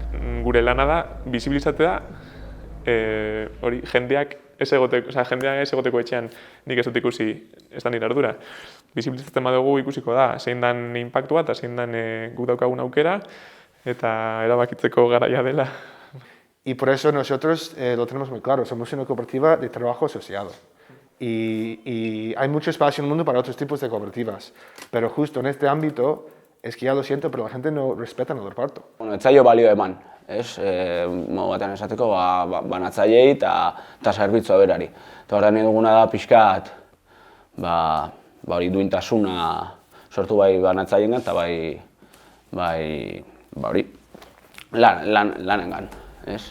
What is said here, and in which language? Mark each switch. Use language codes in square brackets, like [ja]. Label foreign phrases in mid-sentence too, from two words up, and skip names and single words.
[eu] Gure lana da, bizibilizatzea hori jendeak ez egoteko etxean nik ez dut ikusi ez da nire ardura. Bizibilizatzen badugu ikusiko da, zein dan inpaktua eta zein dan guk daukagun aukera eta erabakitzeko garaia dela. [es] Y por eso nosotros lo tenemos muy claro, somos una cooperativa de trabajo asociado. Y hay mucho espacio en el mundo para otros tipos de cooperativas, pero justo en este ámbito es que ya lo siento, pero la gente no respeta el reparto. [eu] Ez zaio balio eman, ez? Modu batean esateko banatzaileei eta zerbitzua berari. Eta horrean duguna da pixkat, hori duintasuna sortu bai banatzaileen eta bai lanengan, ez?